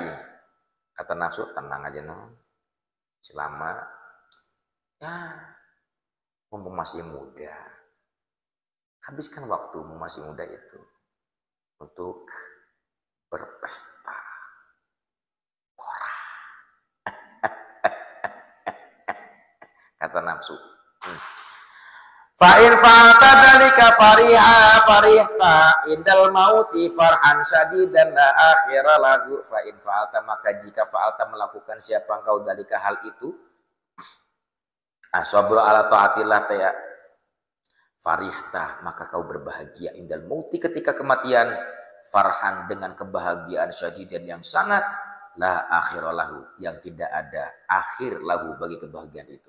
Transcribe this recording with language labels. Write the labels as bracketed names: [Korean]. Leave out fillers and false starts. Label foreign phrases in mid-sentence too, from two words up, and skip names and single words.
[Indonesian] Kata nafsu, tenang aja non. Selama ya mumpung masih muda. Habiskan waktumu masih muda itu untuk berpesta. Kata nafsu. [Arabic] فإن فعلت ذلك فرحت عند الموت فرحا شديدا لا آخر له. فإن فعلت, [Indonesian] maka jika fa'alta melakukan siapa engkau dalika hal itu, [Arabic] صبر على طاعة الله [Indonesian] ya, farihta, maka kau berbahagia [Arabic] عند الموت, [Indonesian] ketika kematian, farhan, dengan kebahagiaan syadidan yang sangat, [Arabic] لا آخر له, [Indonesian] yang tidak ada akhir lahu bagi kebahagiaan itu.